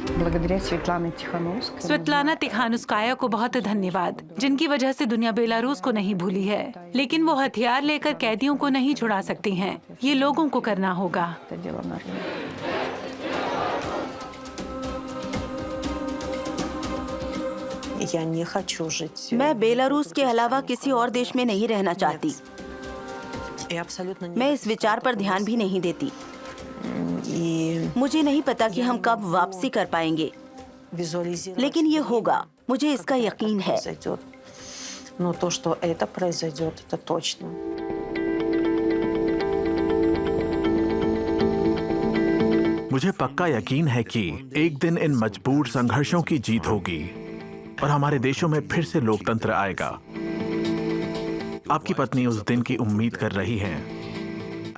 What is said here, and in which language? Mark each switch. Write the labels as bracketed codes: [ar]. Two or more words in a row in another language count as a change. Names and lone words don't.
[ru] благодаря Светлане Тихановской. [hi] स्वेतलाना तिखानुस्काया को बहुत धन्यवाद, जिनकी वजह से दुनिया बेलारूस को नहीं भूली है। लेकिन वो हथियार लेकर कैदियों को नहीं छुड़ा सकती हैं। ये लोगों को करना होगा। [ru] Это дело народа. Я не хочу жить. [hi] मैं बेलारूस के अलावा किसी और देश में नहीं रहना चाहती। [ru] Я абсолютно не. [hi] मैं इस विचार पर ध्यान भी नहीं देती। [ru] И [hi] मुझे नहीं पता कि हम कब वापसी कर पाएंगे, [ru] визуализировать. [hi] लेकिन ये होगा, मुझे इसका यकीन है। [ru] Произойдет. Но то, что это произойдет, это точно. [hi] मुझे पक्का यकीन है कि एक दिन इन मजबूर संघर्षों की जीत होगी और हमारे देशों में फिर से लोकतंत्र आएगा। आपकी पत्नी उस दिन की उम्मीद कर रही हैं।